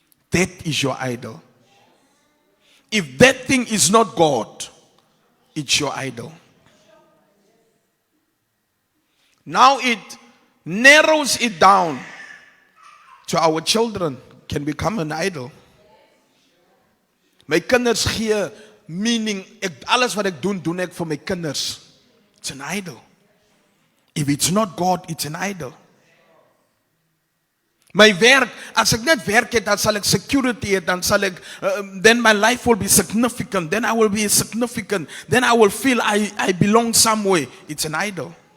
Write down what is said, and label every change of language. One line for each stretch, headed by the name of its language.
English: That is your idol. If that thing is not God, it's your idol. Now it narrows it down to our children can become an idol.
Afrikaans: My kinders gee meaning. Alles wat ek doen, doen ek vir my kinders.
English: It's an idol. If it's not God, it's an idol.
Afrikaans: My werk, as ek net werk het, dan sal ek security het, dan sal ek,
English: then my life will be significant, then I will be significant, then I will feel I belong somewhere. It's an idol.